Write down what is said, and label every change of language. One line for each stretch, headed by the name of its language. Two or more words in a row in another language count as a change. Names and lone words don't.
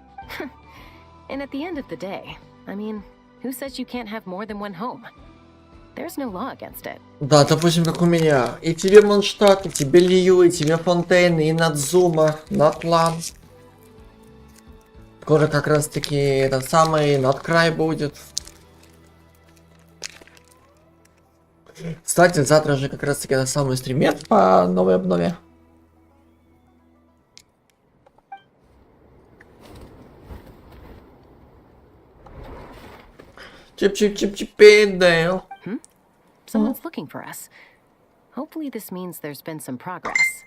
English: And at the end of the day, I mean, who says you can't have more than one home? There's no law against it.
Russian: Да, допустим, как у меня. И тебе Монштадт, и тебе Лью, и тебе Фонтейн, и Надзума, Натлан. Скоро как раз таки этот самый Надкрай будет. Кстати, завтра же как раз таки на самый стримет по новой обнове. Чип-чип-чип-чип-дейл.
English: Someone's looking for us. Hopefully this means there's been some progress.